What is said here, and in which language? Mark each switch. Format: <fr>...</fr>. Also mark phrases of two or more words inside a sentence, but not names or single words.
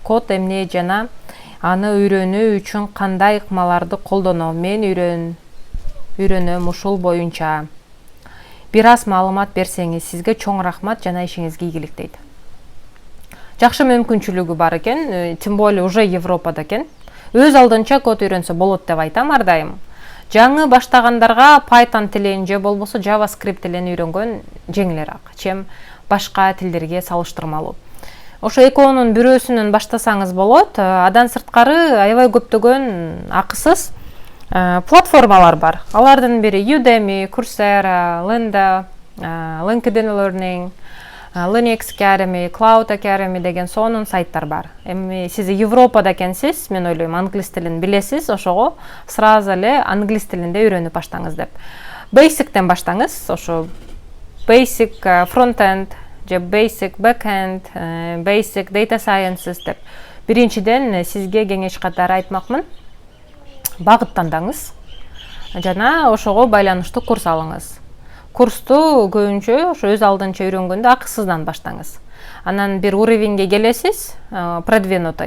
<ky>Код эмне жана аны үйрөнүү үчүн кандай ыкмаларды колдоном? Мен үйрөнөм ушул боюнча. Бир аз маалымат берсеңиз, сизге чоң рахмат жана ишиңизге ийгилик дейт. Жакшы мүмкүнчүлүгү бар экен,</ky> <ru>тем более уже</ru> <ky>Европада экен. Өз алдынча код үйрөнсө болот деп айтам ар дайым. Жаңы баштагандарга Python тилин же болбосо JavaScript тилин үйрөнгөн жеңилирээк, чем башка тилдерге салыштырмалуу. Ошо экөөнүн бирөөсүнөн баштасаңыз болот. Адан сырткары аябай көптөгөн акысыз платформалар бар. Алардын бири Udemy, Coursera, Lynda, LinkedIn Learning, Linux Academy, Cloud Academy деген сонун сайттар бар. Эми сиз Европада экенсиз, мен ойлойм англис тилин билесиз, ошого сразу эле англис тилинде үйрөнүп баштаңыз деп. Basicтен баштаңыз, ошо</ky> <en>basic front-end,</en> <ky>же</ky> <en>basic back-end, basic data sciences</en> <ky>деп. Биринчиден сизге кеңеш катары айтмакмын. Багыт тандаңыз жана ошого байланыштуу курс алыңыз. Курсту көбүнчө ошо өз алдынча үйрөнгөндө акысыздан баштаңыз. Анан бир уровеньге келесиз, продвинутый.</ky>